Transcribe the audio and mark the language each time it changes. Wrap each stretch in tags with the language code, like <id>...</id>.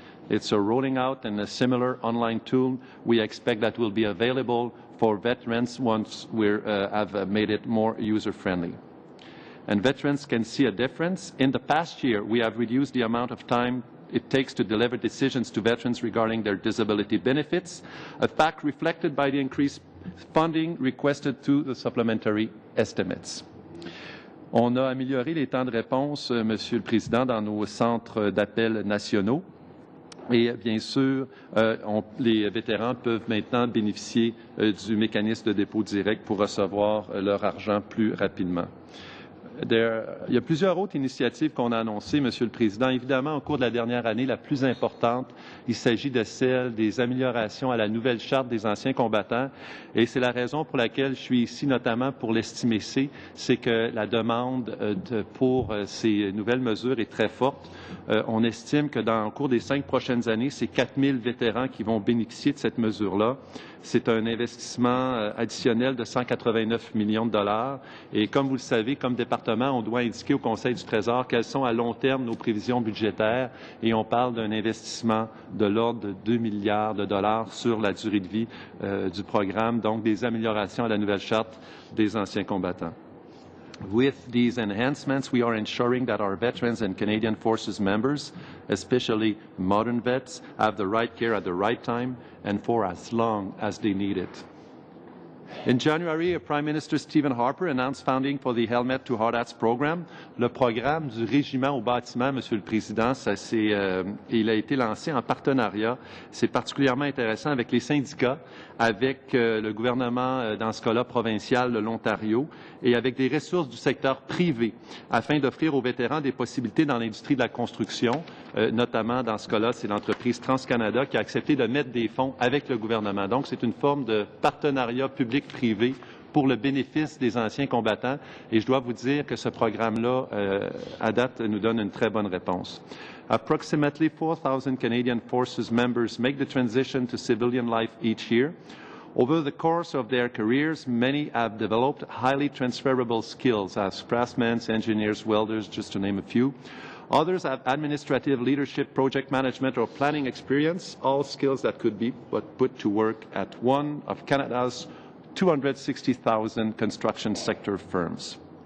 <en>It's a rolling out and a similar online tool. We expect that will be available for veterans once we have made it more user-friendly. And veterans can see a difference. In the past year, we have reduced the amount of time it takes to deliver decisions to veterans regarding their disability benefits, a fact reflected by the increased funding requested to the supplementary estimates.</en> <fr>On a amélioré les temps de réponse, Monsieur le Président, dans nos centres d'appel nationaux. Et bien sûr, les vétérans peuvent maintenant bénéficier du mécanisme de dépôt direct pour recevoir leur argent plus rapidement. Il y a plusieurs autres initiatives qu'on a annoncées, Monsieur le Président. Évidemment, au cours de la dernière année, la plus importante, il s'agit de celle des améliorations à la nouvelle Charte des anciens combattants. Et c'est la raison pour laquelle je suis ici, notamment pour l'estimer C, c'est que la demande pour ces nouvelles mesures est très forte. On estime que au cours des 5 prochaines années, c'est 4 000 vétérans qui vont bénéficier de cette mesure-là. C'est un investissement additionnel de 189 millions de dollars. Et comme vous le savez, comme département, on doit indiquer au Conseil du Trésor quelles sont à long terme nos prévisions budgétaires. Et on parle d'un investissement de l'ordre de 2 milliards de dollars sur la durée de vie du programme, donc des améliorations à la nouvelle Charte des anciens combattants.</fr> <en>With these enhancements, we are ensuring that our veterans and Canadian Forces members, especially modern vets, have the right care at the right time and for as long as they need it. In January, Prime Minister Stephen Harper announced funding for the Helmet to Hard Hats program.</en> <fr>Le programme du régiment au bâtiment, Monsieur le Président, il a été lancé en partenariat. C'est particulièrement intéressant avec les syndicats, avec le gouvernement, dans ce cas-là, provincial de l'Ontario, et avec des ressources du secteur privé, afin d'offrir aux vétérans des possibilités dans l'industrie de la construction. Notamment, dans ce cas-là, c'est l'entreprise TransCanada qui a accepté de mettre des fonds avec le gouvernement. Donc, c'est une forme de partenariat public-privé pour le bénéfice des anciens combattants. Et je dois vous dire que ce programme-là, à date, nous donne une très bonne réponse.</fr> <en>Approximately 4,000 Canadian Forces members make the transition to civilian life each year. Over the course of their careers, many have developed highly transferable skills as craftsmen, engineers, welders, just to name a few. Others have administrative leadership, project management, or planning experience, all skills that could be put to work at one of Canada's 260,000 construction sector firms.</en>